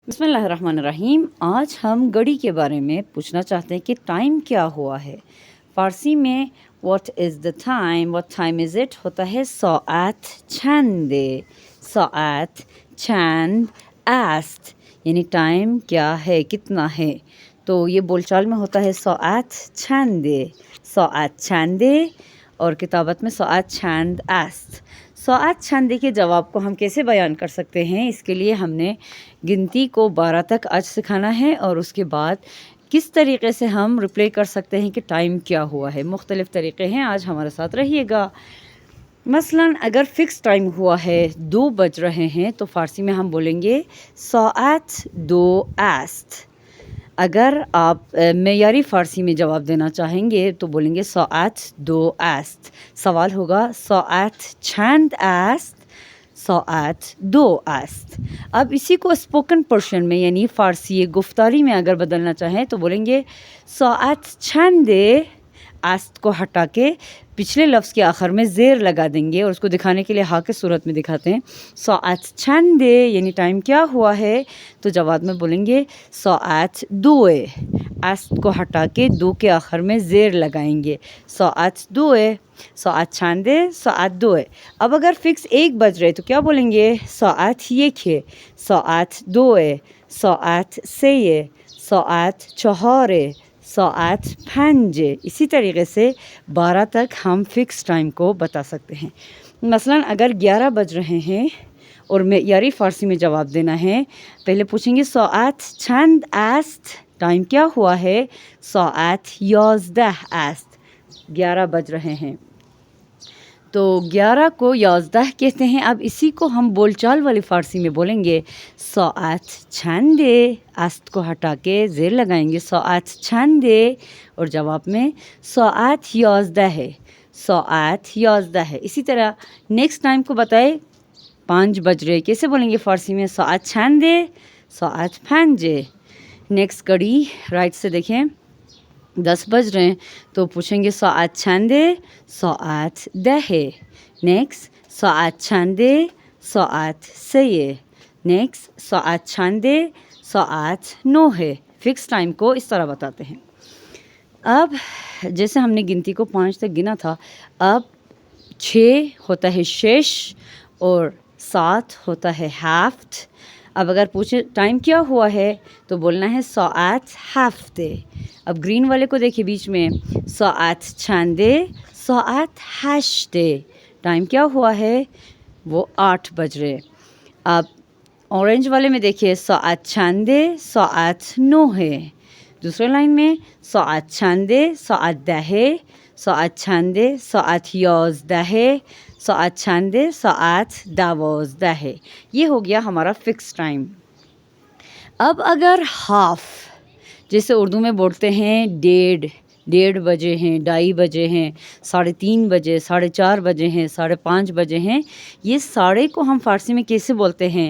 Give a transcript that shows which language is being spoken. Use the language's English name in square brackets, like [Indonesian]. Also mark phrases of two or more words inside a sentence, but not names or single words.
[Urdu] بسم اللہ الرحمن الرحیم۔ آج ہم گھڑی کے بارے میں پوچھنا چاہتے ہیں کہ ٹائم کیا ہوا ہے۔ فارسی میں [English] What is the time, what time is it [Urdu] ہوتا ہے [Persian] ساعت چنده، ساعت چند است، [Urdu] یعنی ٹائم کیا ہے، کتنا ہے۔ تو یہ بول چال میں ہوتا ہے [Persian] ساعت چنده، ساعت چنده، [Urdu] اور کتابت میں [Persian] ساعت چند است۔ ساعت چنده [Urdu] کے جواب کو ہم کیسے بیان کر سکتے ہیں؟ اس کے لیے ہم نے گنتی کو 12 تک آج سکھانا ہے، اور اس کے بعد کس طریقے سے ہم ریپلے کر سکتے ہیں کہ ٹائم کیا ہوا ہے۔ مختلف طریقے ہیں، آج ہمارے ساتھ رہیے گا۔ مثلاً اگر فکس ٹائم ہوا ہے 2 بج رہے ہیں تو فارسی میں ہم بولیں گے [Persian] ساعت 2 است۔ [Urdu] اگر آپ معیاری فارسی میں جواب دینا چاہیں گے تو بولیں گے [Persian] ساعت 2 است۔ [Urdu] سوال ہوگا [Persian] ساعت چند است، ساعت 2 است۔ [Urdu] اب اسی کو [English] spoken portion [Urdu] میں یعنی فارسی گفتاری میں اگر بدلنا چاہیں تو بولیں گے [Persian] ساعت چند است [Urdu] کو ہٹا کے پچھلے لفظ کے آخر میں زیر لگا دیں گے، اور اس کو دکھانے کے لیے ہا کے صورت میں دکھاتے ہیں۔ [Persian] ساعت چند [Urdu] یعنی ٹائم کیا ہوا ہے، تو جواب میں بولیں گے [Persian] ساعت 2 است [Urdu] کو ہٹا کے 2 کے آخر میں زیر لگائیں گے، [Persian] ساعت 2، ساعت چند، ساعت 2۔ [Urdu] اب اگر فکس 1 بج رہے تو کیا بولیں گے [Persian] ساعت 1، ساعت 2، ساعت 3، ساعت 4، ساعت 5۔ [Urdu] اسی طریقے سے 12 تک ہم فکس ٹائم کو بتا سکتے ہیں۔ مثلاً اگر 11 بج رہے ہیں اور معیاری فارسی میں جواب دینا ہے، پہلے پوچھیں گے [Persian] ساعت چند است، [Urdu] ٹائم کیا ہوا ہے، [Persian] ساعت 11 است، [Urdu] 11 بج رہے ہیں۔ تو 11 کو 11 کہتے ہیں۔ اب اسی کو ہم بول چال والی فارسی میں بولیں گے [Persian] ساعت چند، [Urdu] است کو ہٹا کے زیر لگائیں گے [Persian] ساعت چند، [Urdu] اور جواب میں [Persian] ساعت 11 [Urdu] ہے، [Persian] ساعت 11 [Urdu] ہے۔ اسی طرح نیکسٹ ٹائم کو بتائے 5 بج رہے، کیسے بولیں گے فارسی میں [Persian] ساعت چند، ساعت 5۔ [Urdu] نیکسٹ گھڑی رائٹ سے دیکھیں 10 بج رہے ہیں تو پوچھیں گے [Persian] ساعت چند، ساعت 10۔ نیکسٹ ساعت چند، ساعت 3۔ نیکسٹ ساعت چند، ساعت 9۔ [Urdu] فکس ٹائم کو اس طرح بتاتے ہیں۔ اب جیسے ہم نے گنتی کو 5 تک گنا تھا، اب 6 ہوتا ہے شش، اور 7 ہوتا ہے ہفت۔ اب اگر پوچھے ٹائم کیا ہوا ہے تو بولنا ہے [Persian] ساعت ہفت۔ [Urdu] اب گرین والے کو دیکھیں بیچ میں [Persian] ساعت چند، ساعت 8۔ [Urdu] ٹائم کیا ہوا ہے، وہ 8 بج رہے۔ اب اورنج والے میں دیکھیے [Persian] ساعت چند، ساعت 9۔ [Urdu] دوسرے لائن میں [Persian] ساعت چند، ساعت 10، ساعت چند، ساعت 11، ساعت چند، ساعت 12۔ [Urdu] یہ ہو گیا ہمارا فکس ٹائم۔ اب اگر ہاف، جیسے اردو میں بولتے ہیں 1:30 بجے ہیں، 2:30 بجے ہیں، 3:30 بجے، 4:30 بجے ہیں، 5:30 بجے ہیں، یہ ساڑھے کو ہم فارسی میں کیسے بولتے ہیں؟